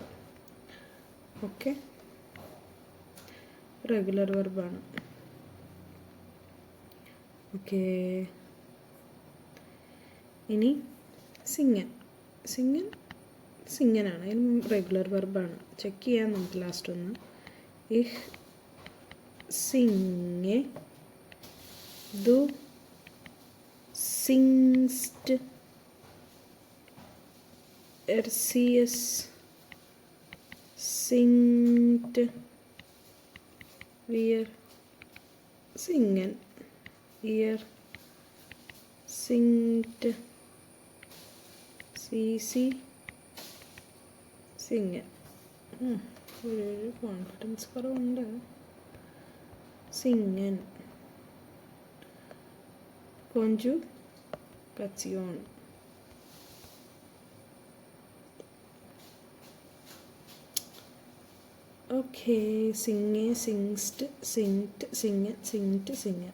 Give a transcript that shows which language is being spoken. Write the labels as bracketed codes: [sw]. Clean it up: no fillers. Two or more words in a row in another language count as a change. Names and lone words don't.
[ml] ഓക്കെ. [en] regular verb. [ml] ഓക്കെ. ഇനി സിങ്ങൻ. സിങ്ങൻ സിങ്ങനാണ്, അതിന് [en] regular verb. [ml] ചെക്ക് ചെയ്യാൻ നമുക്ക് ലാസ്റ്റ് ഒന്ന്. [de] Ich singe, du singst, sie singt, wir singen, ihr singt, sie singen. [ml] ഒരു കോൺഫിഡൻസ് കുറവുണ്ട്. [de] singen, Konjugation. ഓക്കെ, singe, singst, singt, singen, singt, singen.